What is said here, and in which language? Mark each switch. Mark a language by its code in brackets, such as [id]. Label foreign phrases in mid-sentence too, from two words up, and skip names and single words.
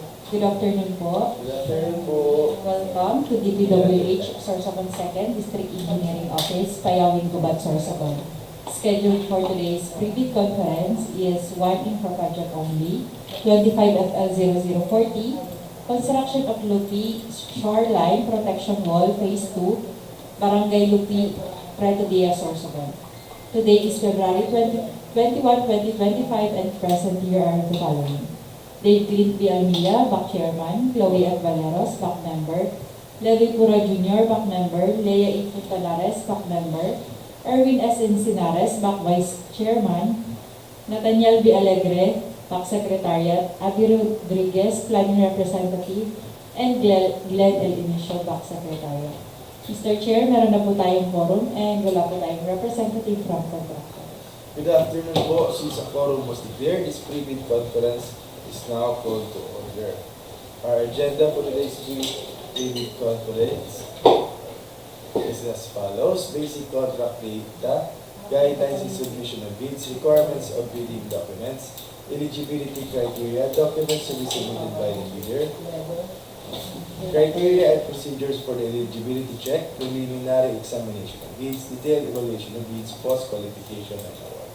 [en] Good afternoon po. Good afternoon po. Welcome to DPWH Sorsogon 2nd District Engineering Office, Payawin, Gubat, Sorsogon. Scheduled for today's pre-bid conference is one INFRA project only, 25 FL0040, construction of Lupi Shoreline Protection Wall Phase 2, Barangay Lupi, Prieto, Diaz, Sorsogon. Today is February 21, 2025, and present here are the following: Dave Clint B. Almilla, back chairman; Chloe F. Valeros, back member; Levi Pura Jr., back member; Leia E. Fontanares, back member; Erwin S. Encinares, back vice chairman; Nathaniel B. Alegre, back secretariat; Abby Rodriguez, planning representative; and Glenn L. Inicio, back secretariat. Mr. Chair, [tl] meron na po tayong [en] quorum and [tl] wala po tayong [en] representative from contractor. Good afternoon po. Since a quorum was declared, this pre-bid conference is now called to order. Our agenda for today's pre-bid conference is as follows: basic contract data, guidelines in submission of bids, requirements of bidding documents, eligibility criteria, documents to be submitted by the bidder, criteria and procedures for the eligibility check, preliminary examination of bids, detailed evaluation of bids, post-qualification and award.